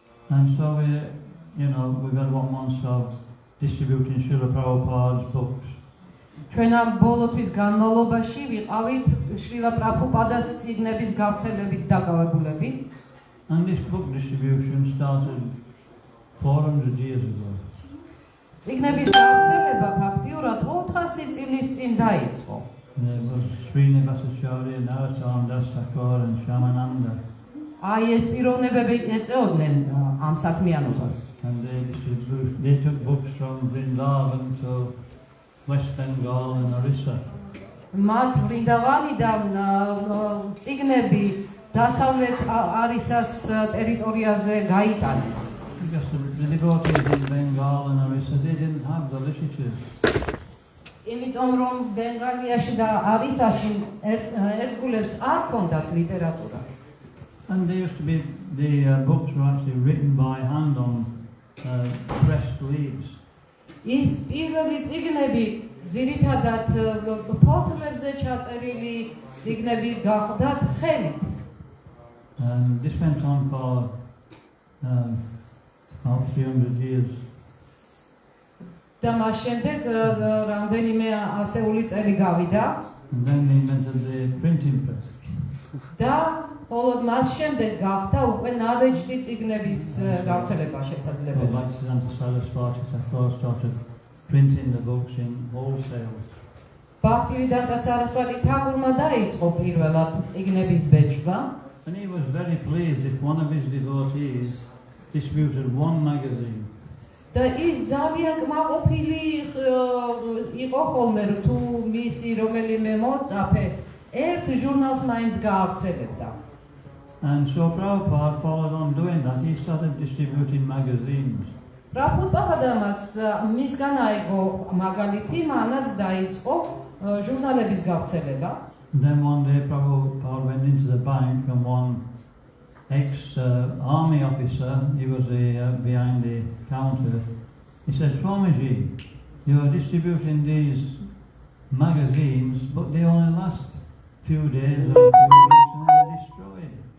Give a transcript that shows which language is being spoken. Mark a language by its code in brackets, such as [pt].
[en] And so we've got 1 month of distributing Srila Prabhupada's books. [ka] ჩვენ ამ ბოლო თვის განმავლობაში ვიყავით შრილა პრაბჰუპადას წიგნების გავრცელებით დაკავებულები. [en] And this book distribution started 400 years ago. [ka] წიგნების გავრცელება ფაქტიურად 400 წლის წინ დაიწყო. [en] There was Srinivasacharya, Narottam Das Thakur and Shyamananda. [ka] აი ეს პიროვნებები ეწეოდნენ ამ საქმიანობას. [en] And they took books from Vrindavan to West Bengal and Orissa. [ka] მათ ვრინდავანიდან წიგნები დასავლეთ არისას ტერიტორიაზე გაიტანეს. [en] Because the devotees in Bengal and Orissa, they didn't have the literature. [ka] იმიტომ რომ ბენგალიაში და არისაში ერთგულებს არ ჰქონდათ ლიტერატურა. [en] And there used to be, the books were actually written by hand on pressed leaves. [ka] ის პირველი წიგნები ძირითადად ფოთლებზე ჩაწერილი წიგნები გახდათ ხელით. [en] And this went on for about 300 years. [ka] და მას შემდეგ რამდენიმე ასეული წელი გავიდა [en] And then they invented the printing press. [ka] და მხოლოდ მას შემდეგ გახდა უკვე ნაბეჭდი წიგნების გავრცელება [en] So [ka] შესაძლებელი. [en] Bhaktisiddhanta Saraswati Thakur started printing the books in wholesale. [ka] ბაქტივიდანტა სარასვატი თაკურმა დაიწყო პირველად წიგნების ბეჭდვა. [en] And he was very pleased if one of his devotees distributed one magazine. [ka] და ის ძალიან კმაყოფილი იყო ხოლმე თუ მისი რომელიმე მოწაფე ერთ ჟურნალს მაინც გაავრცელებდა. [en] And so Prabhupada followed on doing that. He started distributing magazines. [ka] პრაბჰუპადამაც მისგან აიღო მაგალითი, მანაც დაიწყო ჟურნალების გავრცელება. [en] Then one day Prabhupada went into the bank and one ex-army officer, he was behind the counter, he said, Swamiji, you are distributing these magazines, but they only last few days or few weeks and then they're destroyed.